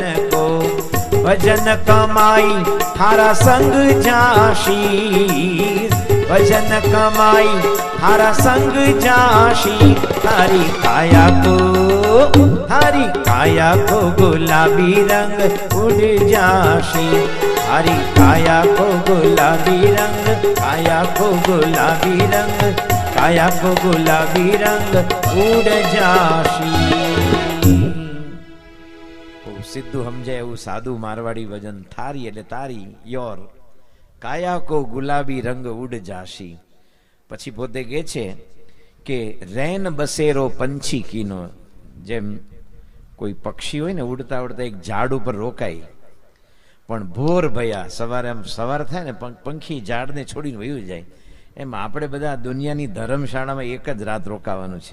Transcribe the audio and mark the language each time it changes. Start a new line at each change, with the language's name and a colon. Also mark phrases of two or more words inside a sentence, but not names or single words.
Marwari: को, भजन कमाई थारा संग जाशी, भजन कमाई थारा संग जाशी, थारी काया को, थारी काया को गुलाबी रंग उड़ जाशी, थारी काया को गुलाबी रंग, काया को गुलाबी रंग, काया को गुलाबी रंग उड़ जाशी।
Gujarati: સીધું સમજાય એવું સાદું મારવાડી વજન, થારી એટલે તારી, યોર,
Marwari: काया को गुलाबी रंग उड जाशी।
Gujarati: પછી પોતે કહે છે કે
Hindi: रेन बसेरो पंछी कीनो,
Gujarati: જેમ કોઈ પક્ષી હોય ને ઉડતા ઉડતા એક ઝાડ ઉપર રોકાય, પણ
Hindi: भोर भया
Gujarati: સવારે આમ સવાર થાય ને પંખી ઝાડને છોડીને વયું જાય, એમ આપણે બધા દુનિયાની ધર્મશાળામાં એક જ રાત રોકાવાનું છે।